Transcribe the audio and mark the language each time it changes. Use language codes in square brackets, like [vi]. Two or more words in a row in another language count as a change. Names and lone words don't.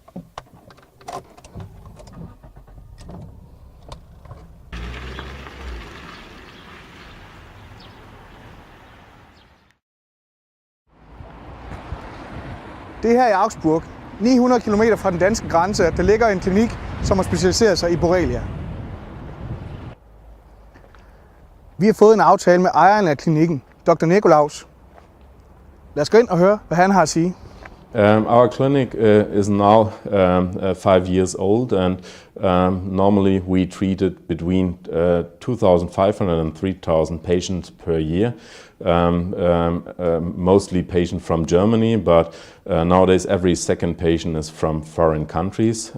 [da] Det her i Augsburg, 900 km fra den danske grænse, der ligger en klinik, som har specialiseret sig i Borrelia. Vi har fået en aftale med ejeren af klinikken, Dr. Nikolaus. Lad os gå ind og høre, hvad han har at sige. [en] Our clinic is now 5 years old, and normally we treated between 2,500 and 3,000 patients per year. Mostly patients from Germany, but nowadays every second patient is from foreign countries.